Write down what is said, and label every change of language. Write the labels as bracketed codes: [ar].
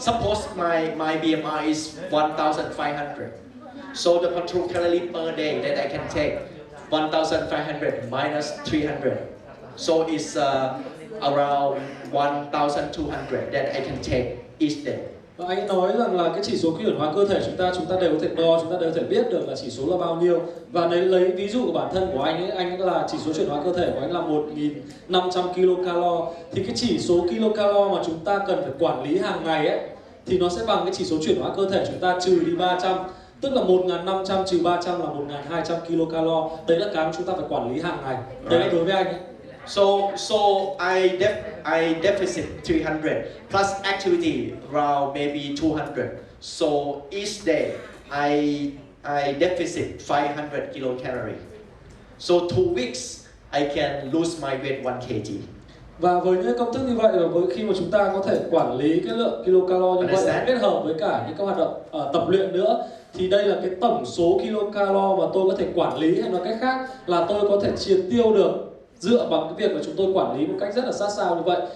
[en] Suppose my BMR is 1,500. So the control calorie per day that I can take 1,500 minus 300. So it's around 1,200 that I can take each day. [vi] Và anh nói rằng là cái chỉ số chuyển hóa cơ thể chúng ta đều có thể đo, chúng ta đều có thể biết được là chỉ số là bao nhiêu. Và lấy ví dụ của bản thân của anh ấy là chỉ số chuyển hóa cơ thể của anh là 1.500 kcal. Thì cái chỉ số kcal mà chúng ta cần phải quản lý hàng ngày ấy thì nó sẽ bằng cái chỉ số chuyển hóa cơ thể chúng ta trừ đi 300. Tức là 1.500 trừ 300 là 1.200 kcal. Đấy là cái mà chúng ta phải quản lý hàng ngày. Đấy là đối với anh ấy. [en] So I deficit 300 plus activity around maybe 200. So each day I deficit 500 kilocalorie. So 2 weeks I can lose my weight 1 kg. [vi] Và với những công thức như vậy và với khi mà chúng ta có thể quản lý cái lượng kilocalo như vậy kết hợp với cả những các hoạt động tập luyện nữa thì đây là cái tổng số kilocalo mà tôi có thể quản lý, hay nói cách khác là tôi có thể triệt tiêu được dựa bằng cái việc mà chúng tôi quản lý một cách rất là sát sao như vậy.